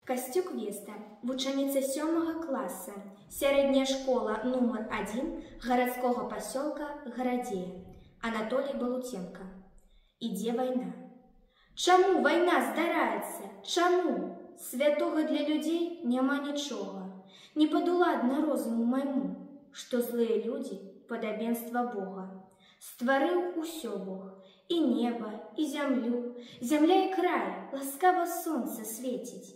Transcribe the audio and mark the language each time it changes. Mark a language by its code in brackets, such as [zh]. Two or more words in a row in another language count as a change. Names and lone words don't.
[be] Костюк Веста, вучаніца 7 класса, сярэдняя школа номер 1 [ru] городского поселка [be] Городея, Анатолий Балутенко. Ідзе вайна. Чаму вайна здараецца? Чаму? Святога для людзей няма нічога. Не падуладна розуму майму, што злыя людзі падабенства Бога. Стварыў усё Бог, і неба, і зямлю, зямля і край, ласкава сонца свеціць.